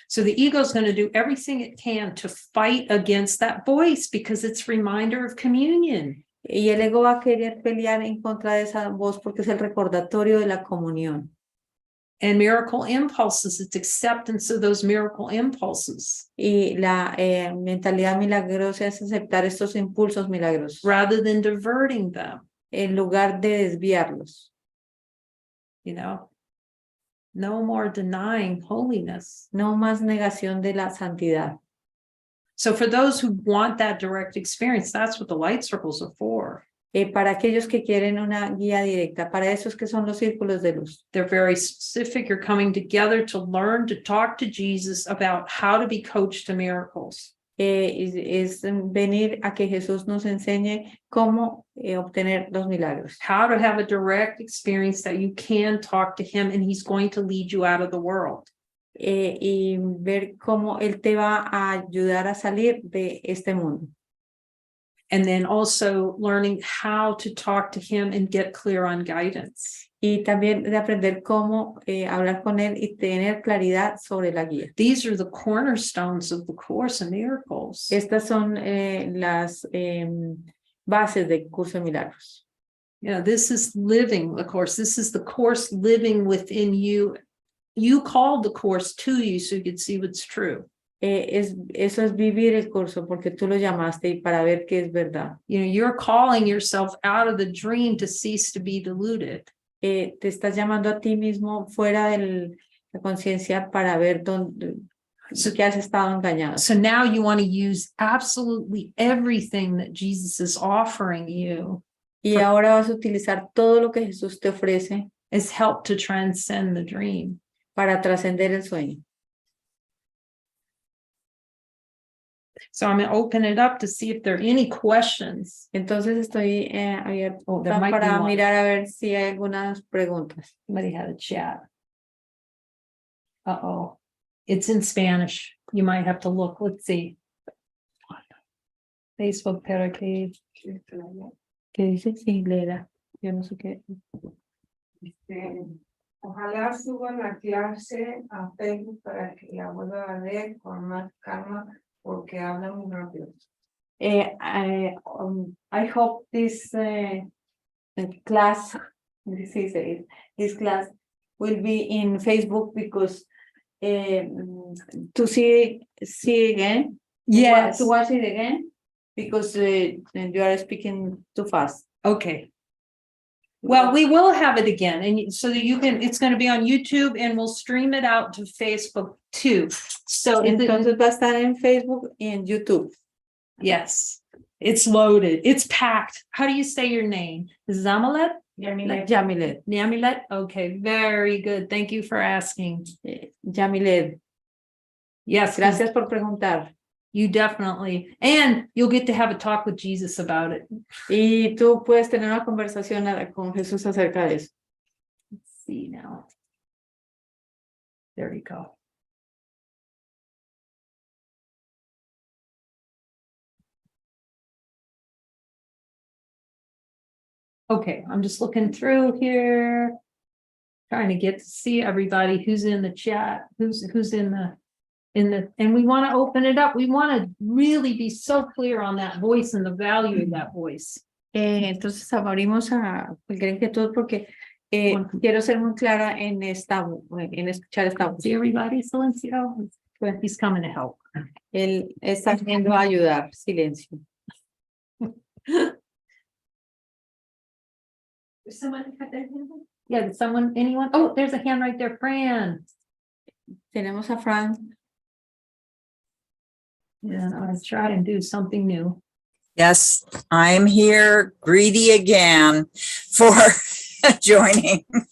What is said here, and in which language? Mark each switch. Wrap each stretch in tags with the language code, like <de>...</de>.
<en>So the ego is going to do everything it can to fight against that voice because it's reminder of communion.</en> <es>Y el ego va a querer pelear en contra de esa voz porque es el recordatorio de la comunión.</es> <en>And miracle impulses, it's acceptance of those miracle impulses</en> <es>Y la mentalidad milagrosa es aceptar estos impulsos milagrosos</es> <en>rather than diverting them,</en> <es>en lugar de desviarlos.</es> <en>you know. No more denying holiness.</en> <es>No más negación de la santidad.</es> <en>So for those who want that direct experience, that's what the light circles are for.</en> <es>Para aquellos que quieren una guía directa, para esos que son los círculos de luz.</es> <en>They're very specific. You're coming together to learn to talk to Jesus about how to be coached to miracles.</en> <es>Es venir a que Jesús nos enseñe cómo obtener los milagros.</es> <en>How to have a direct experience that you can talk to him and he's going to lead you out of the world.</en> <es>Y ver cómo Él te va a ayudar a salir de este mundo.</es> <en>And then also learning how to talk to him and get clear on guidance.</en> <es>Y también de aprender cómo hablar con Él y tener claridad sobre la guía.</es> <en>These are the cornerstones of the Course in Miracles.</en> <es>Estas son las bases del curso de milagros.</es> <en>You know, this is living the Course. This is the Course living within you. You called the Course to you so you could see what's true.</en> <es>Eso es vivir el curso porque tú lo llamaste y para ver qué es verdad.</es> <en>You know, you're calling yourself out of the dream to cease to be deluded.</en> <es>Te estás llamando a ti mismo fuera de la conciencia para ver dónde que has estado engañado.</es> <en>So now you want to use absolutely everything that Jesus is offering you.</en> <es>Y ahora vas a utilizar todo lo que Jesús te ofrece</es> <en>as help to transcend the dream.</en> <es>Para trascender el sueño.</es> <en>So I'm going to open it up to see if there are any questions.</en> <es>Entonces estoy abierta</es> <en>There might be</en> <es>para</es> <en>one.</en> <es>mirar a ver si hay algunas preguntas.</es> <en>Somebody had a chat. Uh-oh. It's in Spanish. You might have to look. Let's see. Facebook Parakeet.</en> <es>¿Qué dice? Sí, léela. Yo no sé qué. Ojalá suban la clase a Facebook para que la vuelva a ver con más calma porque hablan muy rápido.</es> <en>I hope this class, this class will be in Facebook because to see again. Yes. To watch it again because you are speaking too fast. Okay. Well, we will have it again, and so that you can, it's going to be on YouTube and we'll stream it out to Facebook too. So</en> <es>Entonces va a estar en Facebook y en YouTube.</es> <en>Yes, it's loaded. It's packed. How do you say your name? Zamalet? Yamilet. Yamilet? Okay, very good. Thank you for asking. Yamilet. Yes.</en> <es>Gracias por preguntar.</es> <en>You definitely, and you'll get to have a talk with Jesus about it.</en> <es>Y tú puedes tener una conversación con Jesús acerca de eso.</es> <en>Let's see now. There you go. Okay, I'm just looking through here, trying to get to see everybody who's in the chat, who's in the, and we want to open it up. We want to really be so clear on that voice and the value of that voice.</en> <es>Entonces abrimos a cualquier inquietud porque quiero ser muy clara en escuchar esta voz.</es> <en>See everybody, Silencio? He's coming to help.</en> <es>Él está viniendo a ayudar.</es> <en>Silencio. Somebody cut their hand? Yeah, did someone, anyone? Oh, there's a hand right there, Fran.</en> <es>Tenemos a Fran.</es> <en>Yeah, I'll try and do something new. Yes, I'm here, greedy again for joining.</en>